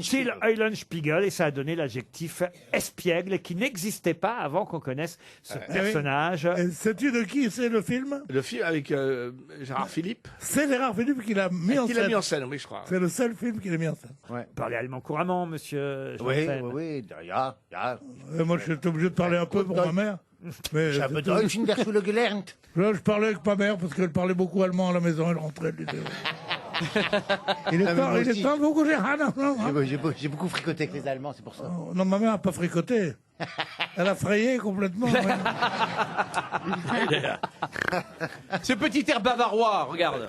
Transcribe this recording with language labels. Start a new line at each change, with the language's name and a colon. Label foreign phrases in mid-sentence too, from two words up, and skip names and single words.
French: Till Eulenspiegel, et ça a donné l'adjectif espiègle qui n'existait pas avant qu'on connaisse ce personnage. Et sais-tu de qui c'est le film? Le film avec Gérard Philippe. C'est Gérard Philippe qui l'a mis en Qui scène. l'a mis en scène, oui, je crois. C'est le seul film qu'il a mis en scène. Vous parlez allemand couramment, monsieur Oui, Janssen. oui, ja. Moi, je suis obligé de parler un peu pour ma mère. Mais
German: Ich habe Deutsch in der Schule gelernt.
French: là, je parlais avec ma mère parce qu'elle parlait beaucoup allemand à la maison. Elle rentrait. Elle disait, il Ah, mais moi est aussi. temps beaucoup de... Ah, non, non, hein. J'ai beaucoup fricoté avec les Allemands, c'est pour ça. Non, ma mère n'a pas fricoté. Elle a frayé complètement. oui. Ce petit air bavarois, regarde.